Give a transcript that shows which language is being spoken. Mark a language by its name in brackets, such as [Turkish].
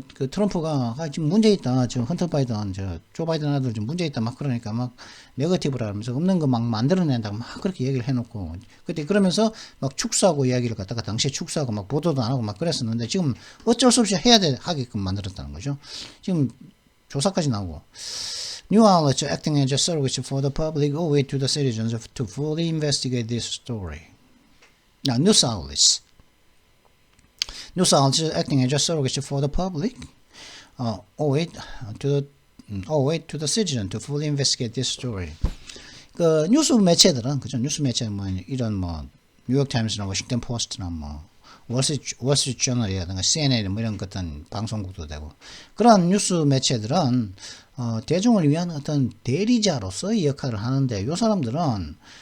[Korean] 트럼프가 지금 문제 있다, 지금 헌터 바이든, 조 바이든 아들 좀 문제 있다, 그러니까 네거티브라 하면서 없는 거 만들어낸다고 그렇게 얘기를 해놓고, 그때 그러면서 축소하고 이야기를 갖다가 당시에 축소하고 보도도 안 하고 그랬었는데, 지금 어쩔 수 없이 하게끔 만들었다는 거죠. 지금 조사까지 나오고. [English] New outlets acting as a surrogate for the public owe it to the citizens to fully investigate this story. Now, news outlets acting as a surrogate for the public owe it to the citizen to fully investigate this story. [Korean] 뉴스 매체들은, 그죠? 뉴스 매체 이런 뉴욕 타임스나 워싱턴 포스트나 월스트리트 저널이라든가 CNN 이런 것들 방송국도 되고, 그런 뉴스 매체들은 대중을 위한 어떤 대리자로서의 역할을 하는데, 요 사람들은